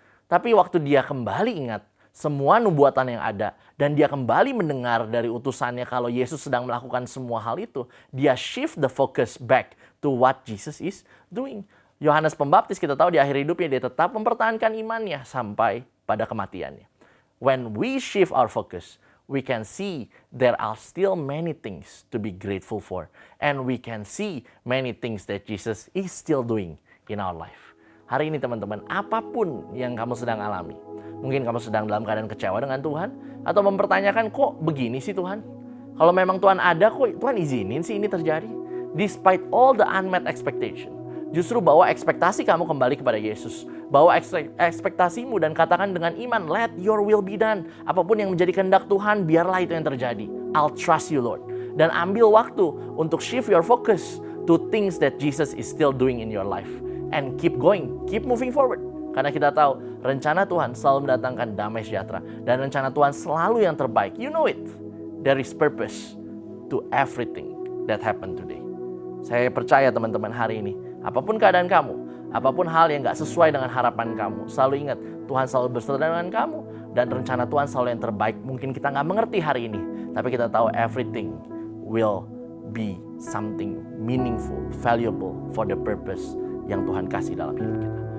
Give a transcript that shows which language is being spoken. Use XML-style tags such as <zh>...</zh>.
<id>Tapi waktu dia kembali ingat semua nubuatan yang ada dan dia kembali mendengar dari utusannya kalau Yesus sedang melakukan semua hal itu, dia</id> <en>shift the focus back to what Jesus is doing.</en> <id>Yohanes Pembaptis kita tahu di akhir hidupnya dia tetap mempertahankan imannya sampai pada kematiannya.</id> <en>When we shift our focus, we can see there are still many things to be grateful for, and we can see many things that Jesus is still doing in our life.</en> <id>Hari ini teman-teman, apapun yang kamu sedang alami, mungkin kamu sedang dalam keadaan kecewa dengan Tuhan, atau mempertanyakan, kok begini sih Tuhan? Kalau memang Tuhan ada, kok Tuhan izinin sih ini terjadi?</id> <en>Despite all the unmet expectation,</en> <id>justru bawa ekspektasi kamu kembali kepada Yesus. Bawa ekspektasimu dan katakan dengan iman,</id> <en>let your will be done.</en> <id>Apapun yang menjadi kehendak Tuhan, biarlah itu yang terjadi.</id> <en>I'll trust you Lord.</en> <id>Dan ambil waktu untuk</id> <en>shift your focus to things that Jesus is still doing in your life. And keep going, keep moving forward.</en> <id>Karena kita tahu rencana Tuhan selalu mendatangkan damai sejahtera. Dan rencana Tuhan selalu yang terbaik.</id> <en>You know it. There is purpose to everything that happened today.</en> <id>Saya percaya teman-teman hari ini, apapun keadaan kamu, apapun hal yang gak sesuai dengan harapan kamu, selalu ingat Tuhan selalu beserta dengan kamu. Dan rencana Tuhan selalu yang terbaik. Mungkin kita gak mengerti hari ini, tapi kita tahu</id> <en>everything will be something meaningful, valuable for the purpose</en> <id>yang Tuhan kasih dalam hidup kita.</id>